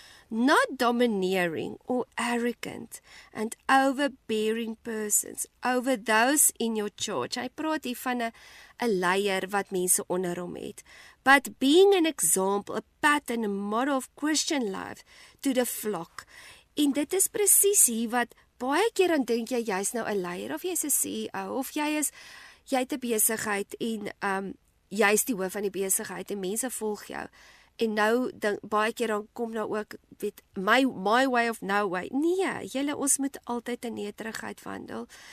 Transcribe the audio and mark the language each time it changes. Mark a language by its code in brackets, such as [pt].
[en] Not domineering or arrogant and overbearing persons over those in your church. [af] Hy praat hier van 'n leier wat mense onder hom het. [en] But being an example, a pattern, a model of Christian life to the flock. [af] En dit is presies hier wat baie keer dan dink jy jy's nou 'n leier of jy's 'n CEO of jy het 'n besigheid en jy's die hoof van die besigheid en mense volg jou. En nou, baie keer dan kom nou ook, my way of no way. Nee, ons moet altyd in nederigheid wandel.